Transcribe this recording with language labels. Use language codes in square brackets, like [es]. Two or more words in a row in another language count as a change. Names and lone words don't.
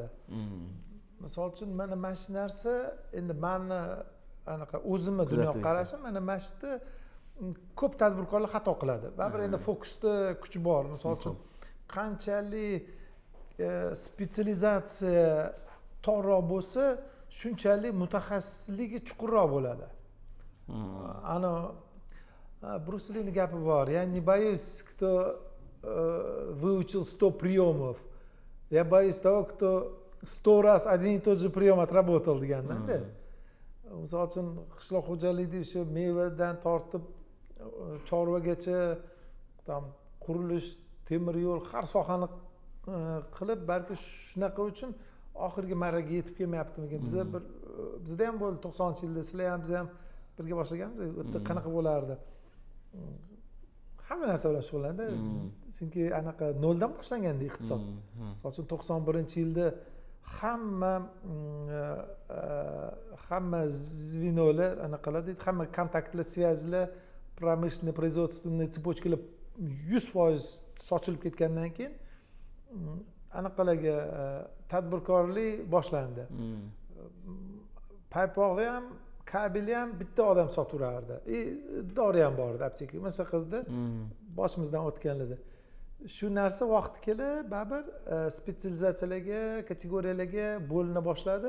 [uz] Misol uchun mana shu narsa endi meni anaqa o'zimni dunyoqarashim mana shu ko'p tadbirkorlar xato qiladi. Baribir endi fokusda kuch bor. Misol uchun qanchalik spetsializatsiya torroq bo'lsa, shunchalik mutaxassisligi chuqurroq bo'ladi. Ana Брюс Лиning gapi bor. [ru] Я не боюсь, кто выучил 100 приемов. Я боюсь того, кто 100 раз один и тот же прием отработал deganda. [uz] Misol uchun qishloq xo'jaligida shu mevadan tortib chorvagacha, tam qurilish, temir yo'l, har sohani qilib, balki shunaqa uchun oxirgi marraga yetib kelmayaptimikin. Bizda ham bo'ldi 90-yilda, sizlar ham biz ham birga boshlaganmiz. U yerda qanaqa bo'lardi? Hamma narsa bilan shug'ullanadi. Chunki anaqa noldan boshlanganda iqtisod. Misol uchun 91-yilda hamma zvinolar anaqalar deydi, hamma kontaktlar, [ru] связьlar, промышленный производственный цепочкаlar [uz] 100% sochilib ketgandan keyin anaqalarga tadbirkorlik boshlandi. Paypog'i ham, kabeli ham bitta odam sotaverardi. Dori ham bor edi, apteka. Masalan qildi, boshimizdan o'tganladi. Shu narsa vaqti kelib, baribir spetsializatsiyalarga, kategoriyalarga bo'lina boshladi.